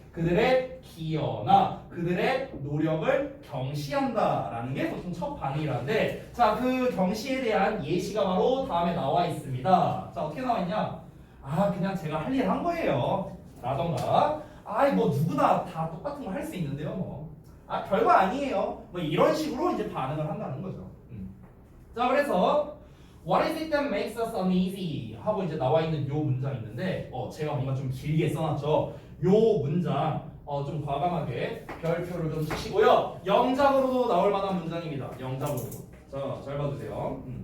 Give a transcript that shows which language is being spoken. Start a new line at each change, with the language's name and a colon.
Korean: 그들의 기여나 그들의 노력을 경시한다라는 게 보통 첫 반응이라는데 자, 그 경시에 대한 예시가 바로 다음에 나와 있습니다. 자, 어떻게 나와 있냐? 아 그냥 제가 할 일 한 거예요 라던가 아이 뭐 누구나 다 똑같은 거 할 수 있는데요 뭐 아 별거 아니에요 뭐 이런 식으로 이제 반응을 한다는 거죠.
English: 자 그래서 What is it that makes us uneasy?
Korean: 하고 이제 나와 있는 요 문장 있는데 제가 뭔가 좀 길게 써놨죠. 요 문장 좀 과감하게 별표를 좀 치시고요. 영작으로도 나올 만한 문장입니다. 영작으로도. 자, 잘 봐주세요.